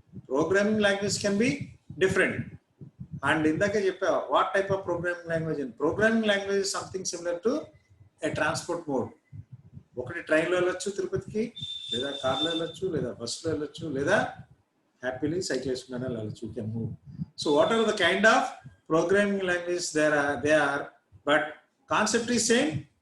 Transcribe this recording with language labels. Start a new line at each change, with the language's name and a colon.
English: Programming language can be different. And
Telugu: ఇందాకే చెప్పా,
English: what type of programming language? In programming language is something similar to a transport mode.
Telugu: ఒకటి ట్రైన్లో వెళ్ళొచ్చు తిరుపతికి, లేదా కార్లో వెళ్ళొచ్చు, లేదా బస్సులో వెళ్ళొచ్చు, లేదా హ్యాపీలీ సైకిల్ వేసుకున్నా వెళ్ళొచ్చు.
English: You can move. So whatever the kind of programming language they are, but concept is same.